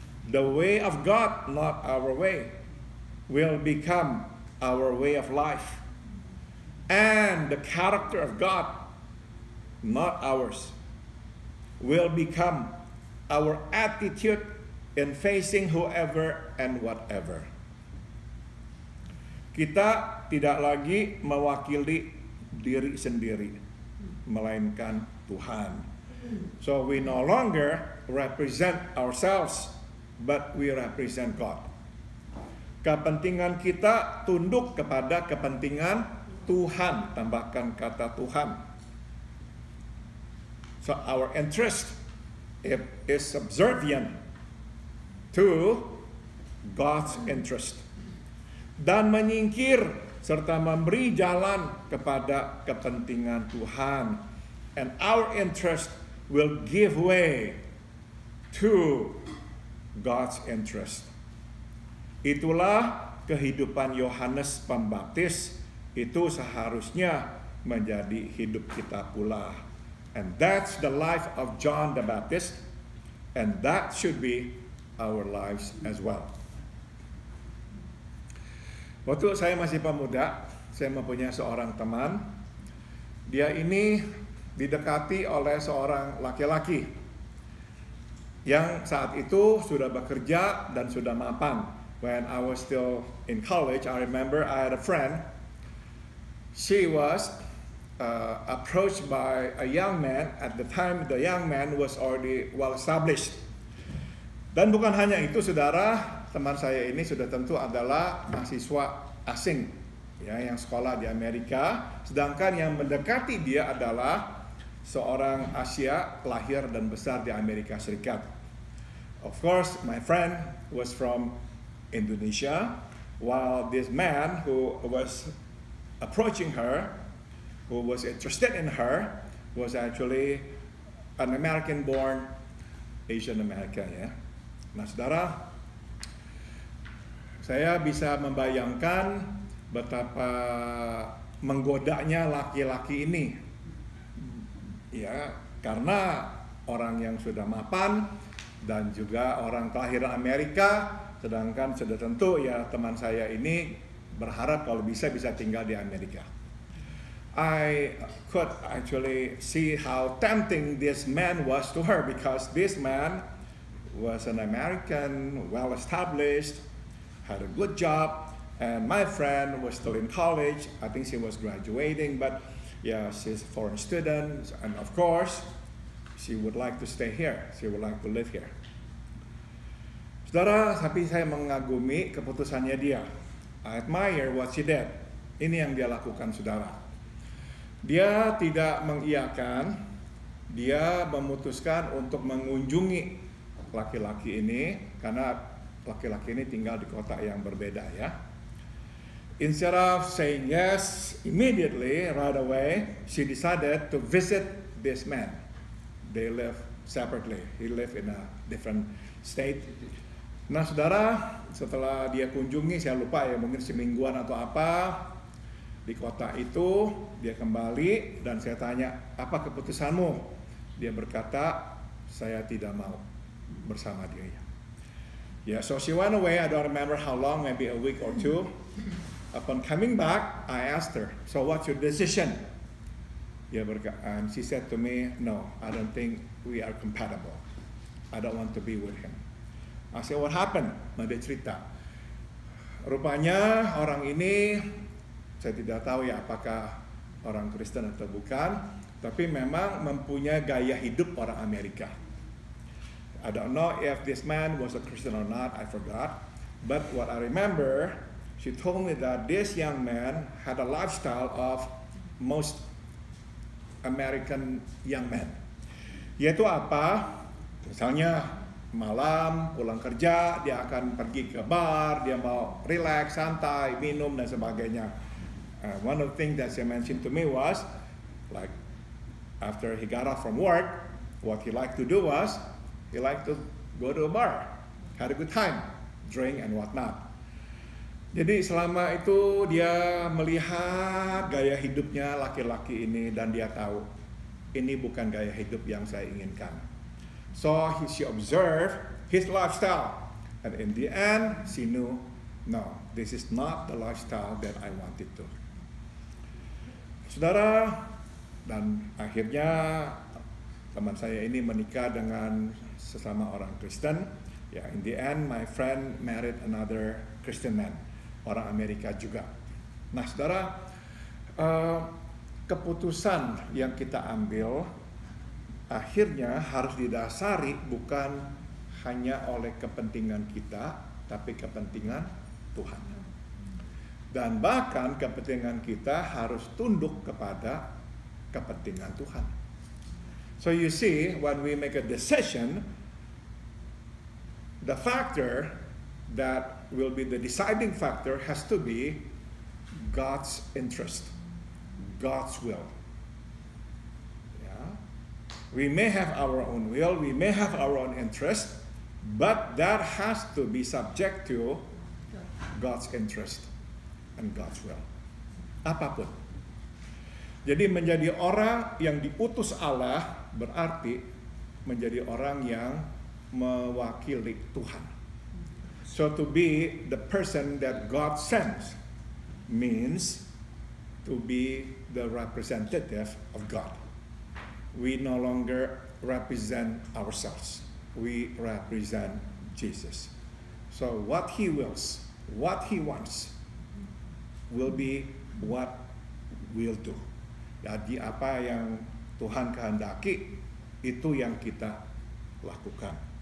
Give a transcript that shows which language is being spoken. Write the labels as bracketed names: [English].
[English] The way of God, not our way, will become our way of life. And the character of God, not ours, will become our attitude in facing whoever and whatever. [Indonesian] Kita tidak lagi mewakili diri sendiri, melainkan Tuhan. [English] So we no longer represent ourselves, but we represent God. [Indonesian] Kepentingan kita tunduk kepada kepentingan Tuhan. Tambahkan kata Tuhan. [English] So our interest is subservient to God's interest. [Indonesian] Dan menyingkir serta memberi jalan kepada kepentingan Tuhan. [English] And our interest will give way to God's interest. [Indonesian] Itulah kehidupan Yohanes Pembaptis itu seharusnya menjadi hidup kita pula. [English] And that's the life of John the Baptist, and that should be our lives as well. [Indonesian] Waktu saya masih pemuda, saya mempunyai seorang teman. Dia ini didekati oleh seorang laki-laki yang saat itu sudah bekerja dan sudah mapan. [English] When I was still in college, I remember I had a friend. She was approached by a young man. At the time, the young man was already well established. [Indonesian] Dan bukan hanya itu, saudara, teman saya ini sudah tentu adalah mahasiswa asing, ya, yang sekolah di Amerika. Sedangkan yang mendekati dia adalah seorang Asia, lahir dan besar di Amerika Serikat. [English] Of course, my friend was from Indonesia, while this man who was approaching her, who was interested in her, was actually an American-born Asian American, ya. [Indonesian] Nah, saudara, saya bisa membayangkan betapa menggodanya laki-laki ini, ya, karena orang yang sudah mapan dan juga orang kelahiran Amerika, sedangkan sudah tentu ya teman saya ini berharap kalau bisa tinggal di Amerika. [English] I could actually see how tempting this man was to her, because this man was an American, well established, had a good job, and my friend was still in college. I think she was graduating, but yeah, she's a foreign student, and of course she would like to stay here, she would like to live here. [Indonesian] Saudara, tapi saya mengagumi keputusannya dia. [English] I admire what she did. [Indonesian] Ini yang dia lakukan, saudara. Dia tidak mengiyakan, dia memutuskan untuk mengunjungi laki-laki ini, karena laki-laki ini tinggal di kota yang berbeda, ya. [English] Instead of saying yes immediately, right away, she decided to visit this man. They live separately. He lived in a different state. [Indonesian] Nah, saudara, setelah dia kunjungi, saya lupa ya, mungkin semingguan atau apa, di kota itu, dia kembali dan saya tanya, apa keputusanmu? Dia berkata, saya tidak mau bersama dia. [English] Yeah, so she went away, I don't remember how long, maybe a week or two. Upon coming back, I asked her, so what's your decision? [Indonesian] Dia berkata, [English] and she said to me, no, I don't think we are compatible. I don't want to be with him. I said, what happened? [Indonesian] Nah, dia cerita. Rupanya orang ini, saya tidak tahu ya apakah orang Kristen atau bukan, tapi memang mempunyai gaya hidup orang Amerika. [English] I don't know if this man was a Christian or not, I forgot. But what I remember, she told me that this young man had a lifestyle of most American young men. [Indonesian] Yaitu apa? Misalnya malam pulang kerja, dia akan pergi ke bar, dia mau relax, santai, minum dan sebagainya. [English] One of the things that she mentioned to me was, like, after he got off from work, what he liked to do was, he liked to go to a bar, had a good time, drink and whatnot. [Indonesian] Jadi selama itu dia melihat gaya hidupnya laki-laki ini dan dia tahu, ini bukan gaya hidup yang saya inginkan. [English] So she observed his lifestyle, and in the end, she knew, no, this is not the lifestyle that I wanted to. [Indonesian] Saudara, dan akhirnya teman saya ini menikah dengan sesama orang Kristen. [English] Ya, in the end, my friend married another Christian man, [Indonesian] orang Amerika juga. Nah, saudara, keputusan yang kita ambil akhirnya harus didasari bukan hanya oleh kepentingan kita, tapi kepentingan Tuhan. Dan bahkan kepentingan kita harus tunduk kepada kepentingan Tuhan. [English] So you see, when we make a decision, the factor that will be the deciding factor has to be God's interest, God's will. We may have our own will, we may have our own interest, but that has to be subject to God's interest and God's will. [Indonesian] apapun. Jadi menjadi orang yang diutus Allah berarti menjadi orang yang mewakili Tuhan. [English] So to be the person that God sends means to be the representative of God. We no longer represent ourselves. We represent Jesus. So what He wills, what He wants, will be what we'll do. [Indonesian] Jadi apa yang Tuhan kehendaki, itu yang kita lakukan.